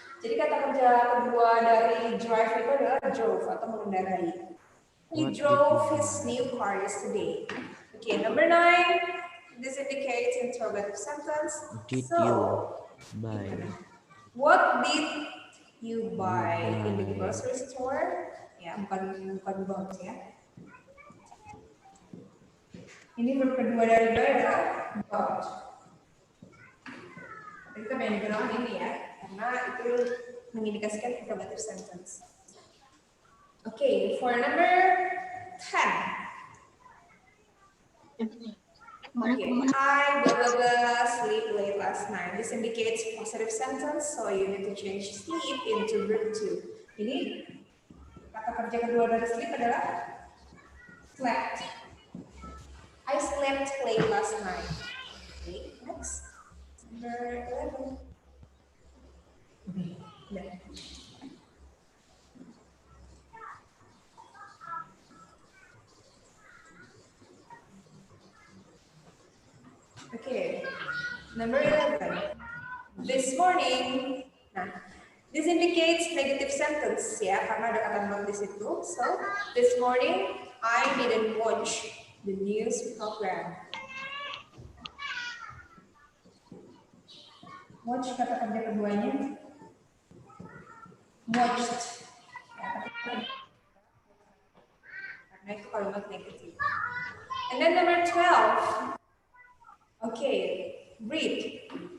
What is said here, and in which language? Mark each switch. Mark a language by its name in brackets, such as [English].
[Indonesian] Jadi kata kerja kedua dari drive itu adalah drove atau mengendarai. [English] He drove his new car yesterday. Okay, number 9. This indicates interrogative sentence. Did So, you buy? what did you buy in the grocery store? [Indonesian] Ya, bukan bought ya. Ini verb kedua dari buy adalah bought. Kita pengen digunakan ini ya, karena itu mengindikasikan interrogative sentence. [English] Okay, for number 10. Okay, I blah blah blah sleep late last night. This indicates positive sentence, so you need to change sleep into verb 2. [Indonesian] Ini kata kerja kedua dari sleep adalah slept. [English] I slept late last night. Okay, next. Number 11. Okay, okay, number 11. This morning. Nah, this indicates negative sentence ya, [Indonesian] karena ada kata not di situ. [English] So, this morning I didn't watch the news program. [Indonesian] Watch kata kerja keduanya. Watched. Karena itu kalimat negatif. [English] And then number 12. Okay, read.